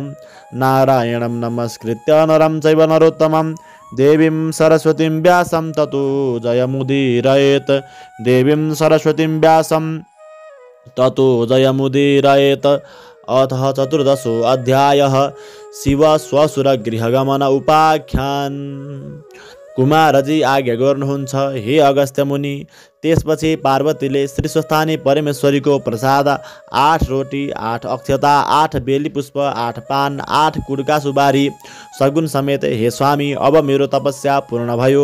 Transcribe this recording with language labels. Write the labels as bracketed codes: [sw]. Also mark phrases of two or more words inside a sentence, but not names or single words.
[sa] नारायणं नमस्कृत्य नरं चैव नरोत्तमं देवीं सरस्वतीं व्यासं ततो जयमुदीरयेत्। देवीं सरस्वतीं व्यासं ततो जयमुदीरयेत्। अथ चतुर्दशो अध्यायः शिवश्वशुरगृहगमन उपाख्यान। [ne] कुमारजी आज्ञा गर्नुहुन्छ हे अगस्त्य मुनि। त्यसपछि पार्वतीले श्री स्वस्थानी परमेश्वरीको प्रसाद 8 रोटी 8 अक्षता 8 बेली पुष्प 8 पान 8 कुडका सुबारी सगुन समेत हे स्वामी अब मेरो तपस्या पूर्ण भयो।